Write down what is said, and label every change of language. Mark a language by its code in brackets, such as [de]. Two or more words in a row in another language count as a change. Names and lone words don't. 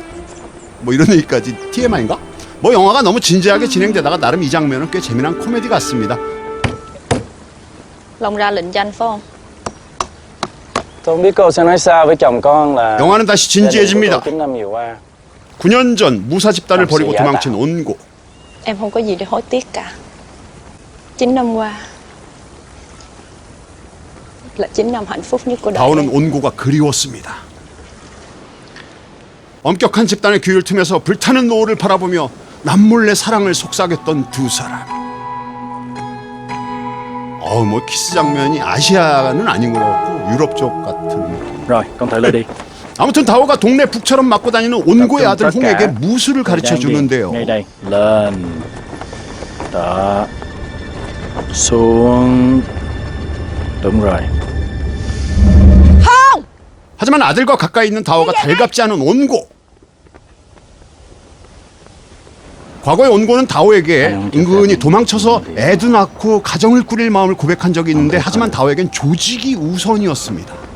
[ko] 뭐 이런 얘기까지 TMI인가? 뭐 영화가 너무 진지하게 진행되다가 나름 이 장면은 꽤 재미난 코미디 같습니다. [vi] Long ra lệnh cho anh phải không? tôi không biết cô sẽ nói sao với chồng con là [ko] 영화는 다시 [vi] gia đình của [ko] 진지해집니다. [vi] tôi 9 năm vừa qua. [ko] 9년 전 무사 집단을 버리고 도망친 온고. [vi] Em không có gì để hối tiếc cả. 9 năm qua là 9 năm hạnh phúc nhất của đời [ko] 다오는 [vi] em. [ko] 온고가 그리웠습니다. 엄격한 집단의 규율 틈에서 불타는 노을을 바라보며 남몰래 사랑을 속삭였던 두 사람. 뭐 키스 장면이 아시아는 아닌 것 같고 유럽 쪽 같은. [vi] Rồi, con thử lại đi. [ko] 아무튼 다오가 동네 북처럼 맡고 다니는 온고의 아들 홍에게 무술을 가르쳐 주는데요. [vi] Ngay đây. Lên. Đó. Xuống. Đúng rồi. [ko] 하지만 아들과 가까이 있는 다오가 달갑지 않은 온고. 과거에 온고는 다오에게 은근히 도망쳐서 애도 낳고 가정을 꾸릴 마음을 고백한 적이 있는데 하지만 다오에겐 조직이 우선이었습니다.